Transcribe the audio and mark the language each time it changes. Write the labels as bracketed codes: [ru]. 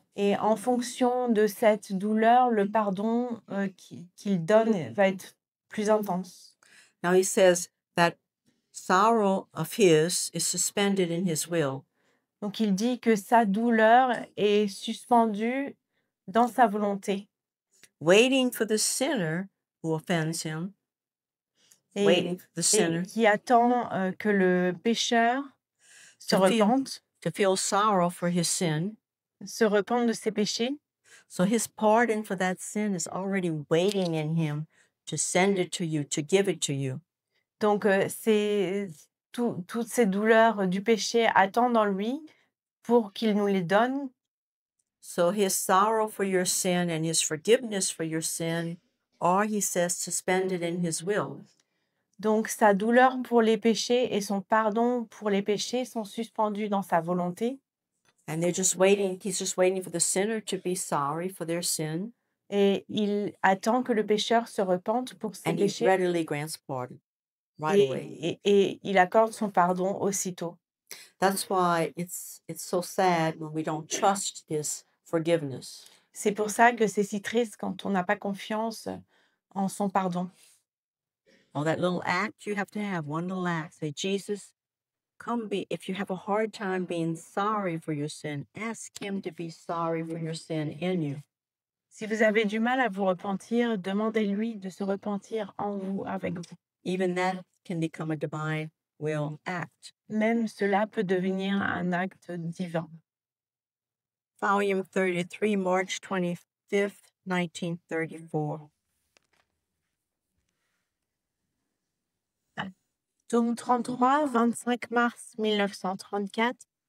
[fr] Et en fonction de cette douleur, le pardon qu'il donne va être plus intense. [en] Now he says that sorrow of his is suspended in his will. [fr] Donc il dit que sa douleur est suspendue dans sa volonté [en] waiting for the sinner who offends him, [fr] et, [en] waiting for the [fr] et [en] sinner [fr] qui attend que le pécheur se [en] To feel- [fr] repente, [en] to feel sorrow for his sin. [fr] se repente de ses péchés. [en] So his pardon for that sin is already waiting in him to send it to you, to give it to you. [fr] Donc toutes ces douleurs du péché attendent en lui pour qu'il nous les donne. [en] So his sorrow for your sin and his forgiveness for your sin, or he says suspended in his will. [fr] Donc sa douleur pour les péchés et son pardon pour les péchés sont suspendus dans sa volonté. [en] And they're just waiting, he's just waiting for the sinner to be sorry for their sin, [fr] Et il attend que le pécheur se repente pour ses [en] and he [fr] péchés [en] readily grants pardon right away. [fr] et il accorde son pardon aussitôt. [en] That's why it's so sad when we don't trust his forgiveness. [fr] C'est pour ça que c'est si triste quand on n'a pas confiance en son pardon. [en] Oh, that little act you have to have, one little act. Say, Jesus, come be, if you have a hard time being sorry for your sin, ask him to be sorry for your sin in you. [fr] Si vous avez du mal à vous repentir, demandez-lui de se repentir en vous, avec vous. [en] Even that can become a divine will act. [fr] Même cela peut devenir un acte divin. [en] Volume 33, March 25th, 1934. [fr] Tome 33, 25 mars 1934.